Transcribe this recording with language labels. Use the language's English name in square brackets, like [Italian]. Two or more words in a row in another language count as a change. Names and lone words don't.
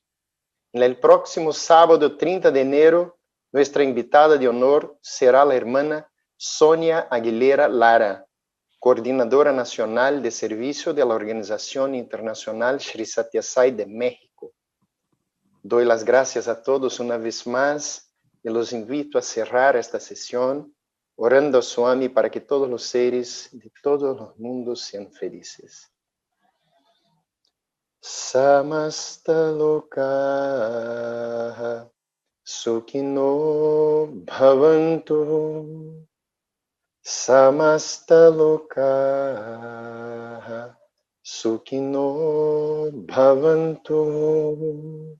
[Spanish] En el próximo sábado 30 de enero, nuestra invitada de honor será la hermana Sonia Aguilera Lara, coordinadora nacional de servicio de la Organización Internacional Sri Satya Sai de México. Doy las gracias a todos una vez más y los invito a cerrar esta sesión orando a Swami para que todos los seres de todos los mundos sean felices. [Sanskrit] Samasta lokaha sukhino bhavantu. Samasta lokaha sukhino bhavantu.